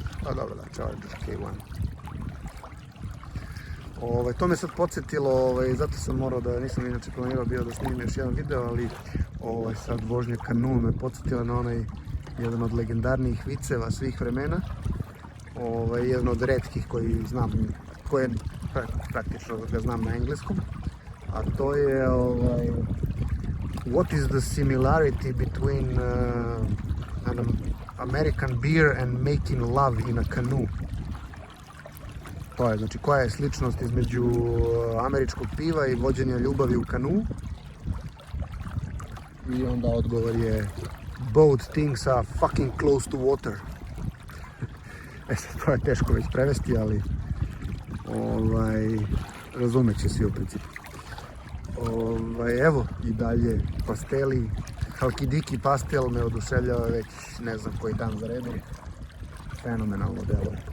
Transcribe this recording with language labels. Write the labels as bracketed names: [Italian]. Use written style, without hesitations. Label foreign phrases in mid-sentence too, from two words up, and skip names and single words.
[Serbian] Pa dobro, da, Challenger K1. To me sad podsjetilo, zato sam morao da, nisam inače planirao bio da snimim još jedan video, ali sad vožnja Canoe me podsjetila na onaj jedan od legendarnijih viceva svih vremena. Jedan od retkih koji znam, koje praktično ga znam na engleskom, a to je [English] what is the similarity between an American beer and making love in a canoe? [Serbian] To je, znači, koja je sličnost između američkog piva i vođenja ljubavi u kanu? I onda odgovor je [English] both things are fucking close to water. [Serbian] To je teško već prevesti, ali razumjet će svi u principu. Evo i dalje pasteli. Halkidiki pastel me oduševljava već ne znam koji dan za redom. Fenomenalno delo.